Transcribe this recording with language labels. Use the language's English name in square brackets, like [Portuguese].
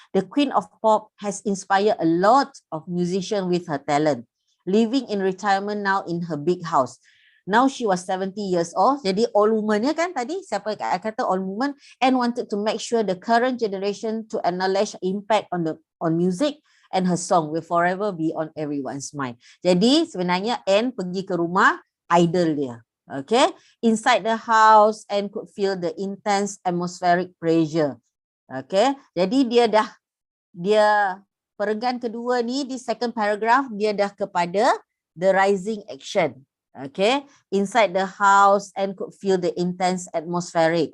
[English] The Queen of Pop has inspired a lot of musicians with her talent. Living in retirement now in her big house. Now she was 70 years old. [Malay] Jadi old woman ya kan tadi? Siapa kata old woman? [English] And wanted to make sure the current generation to acknowledge impact on music and her song will forever be on everyone's mind. [Malay] Jadi sebenarnya Anne pergi ke rumah idol dia. [English] Okay, inside the house and could feel the intense atmospheric pressure. [Malay] Okay, jadi dia perenggan kedua ni di second paragraph dia dah kepada [English] the rising action. Okay, inside the house and could feel the intense atmospheric.